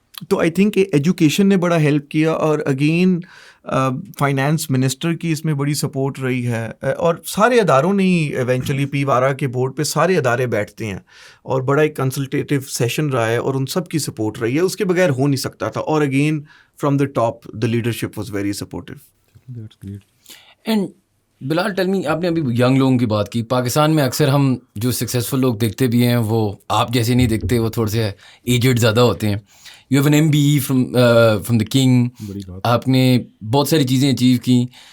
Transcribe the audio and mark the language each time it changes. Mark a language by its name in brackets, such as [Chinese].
[Urdu] تو I think education نے بڑا ہیلپ کیا, اور اگین فائنانس منسٹر کی اس میں بڑی سپورٹ رہی ہے, اور سارے اداروں نے ہی ایونچولی پی وارا کے بورڈ پہ سارے ادارے بیٹھتے ہیں, اور بڑا ایک کنسلٹیٹیو سیشن رہا ہے, اور ان سب کی سپورٹ رہی ہے. اس کے بغیر ہو نہیں سکتا تھا. [English] اور again from the top the leadership was very supportive. And Bilal tell me, [Urdu] آپ نے ابھی ینگ لوگوں کی بات کی. پاکستان میں اکثر ہم جو سکسیزفل لوگ دیکھتے بھی ہیں وہ آپ جیسے نہیں دیکھتے, وہ تھوڑے سے ایجڈ زیادہ ہوتے ہیں. [English] you have an MBE from the king, [Urdu] آپ نے بہت ساری چیزیں اچیو کی.